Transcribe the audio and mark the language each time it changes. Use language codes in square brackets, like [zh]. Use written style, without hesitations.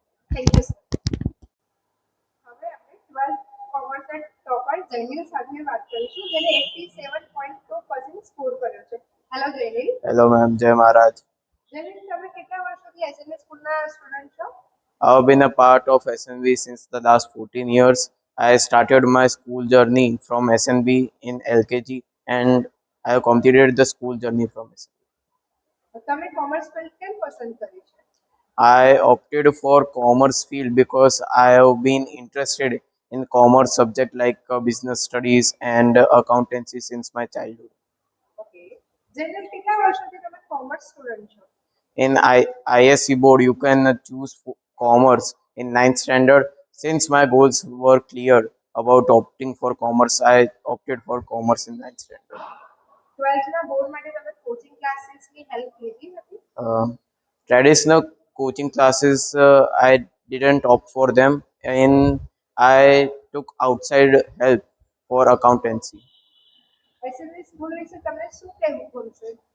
[en] Thank you sir. [gu] હવે આપણે 12th કોમર્સના topper જયનીલ સાથે વાત કરીશું જેને 87.2% સ્કોર કર્યો છે. Hello જયનીલ. [en] Hello ma'am, Jai Maharaj. [gu] જયનીલ તમે કેટલા વર્ષોથી એસએનવી સ્કૂલના સ્ટુડન્ટ છો? [en] I have been a part of SNV since the last 14 years. I started my school journey from SNV in LKG and I have completed the school journey from SNV. [gu] તમે commerce field કેમ પસંદ કરી છે? [en] I opted for commerce field because I have been interested in commerce subject like business studies and accountancy since my childhood. [gu] Okay જયનીલ કેટલા વર્ષોથી તમે commerce student છો? [en] In ISC board, you can choose commerce in 9th standard. Since my goals were clear about opting for commerce, I opted for commerce in 9th standard. [gu] 12th ના board માટે તમે coaching ક્લાસીસની help લીધી હતી? [en] Traditional coaching classes, I didn't opt for them, and I took outside help for accountancy. [gu] એસએનવી school વિશે તમને શું કહેવું ગમશે?